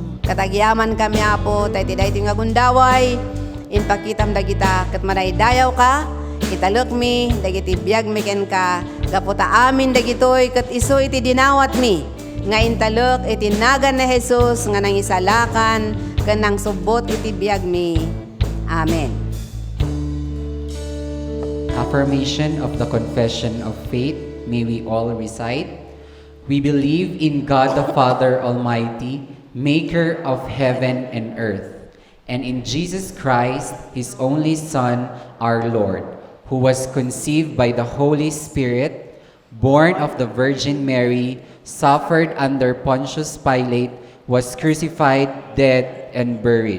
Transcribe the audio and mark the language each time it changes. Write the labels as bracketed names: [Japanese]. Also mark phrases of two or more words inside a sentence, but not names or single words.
[Iloko] Katagyaman kami Apo tayo daytoy nga gundaway inpakitam dagita ket madaydayaw ka italok mi dagiti biag mi ken ka gaputa amin dagitoy ket isu iti dinawat mi nga intalok iti nagan na Jesus nga nangisalakan ken nang subot iti biag mi. Amen. [English] Affirmation of the Confession of Faith. May we all recite. We believe in God the Father Almighty, maker of heaven and earth, and in Jesus Christ, His only Son, our Lord, who was conceived by the Holy Spirit, born of the Virgin Mary, suffered under Pontius Pilate, was crucified, dead, and buried.